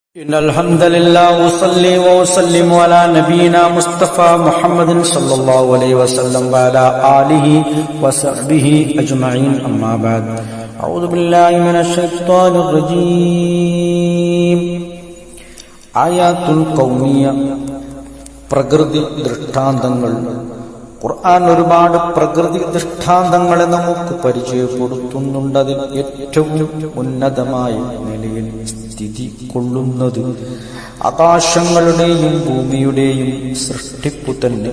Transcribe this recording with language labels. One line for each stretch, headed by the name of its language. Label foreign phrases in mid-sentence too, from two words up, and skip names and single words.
Arabic: إن الحمد لله وصلي وسلم على نبينا مصطفى محمد صلى الله عليه وسلم وعلى آله وصحبه أجمعين أما بعد أعوذ بالله من الشيطان الرجيم الآيات الكونية
Malayalam: പ്രകൃതി ദൃഷ്ടാന്തങ്ങൾ. ഖുർആൻ ഒരുപാട് പ്രകൃതി ദൃഷ്ടാന്തങ്ങളെ നമുക്ക് പരിചയപ്പെടുത്തുന്നുണ്ട്. അതിൽ ഏറ്റവും ഉന്നതമായ നിലയിൽ സ്ഥിതി കൊള്ളുന്നത് ആകാശങ്ങളുടെയും ഭൂമിയുടെയും സൃഷ്ടിപ്പു തന്നെ.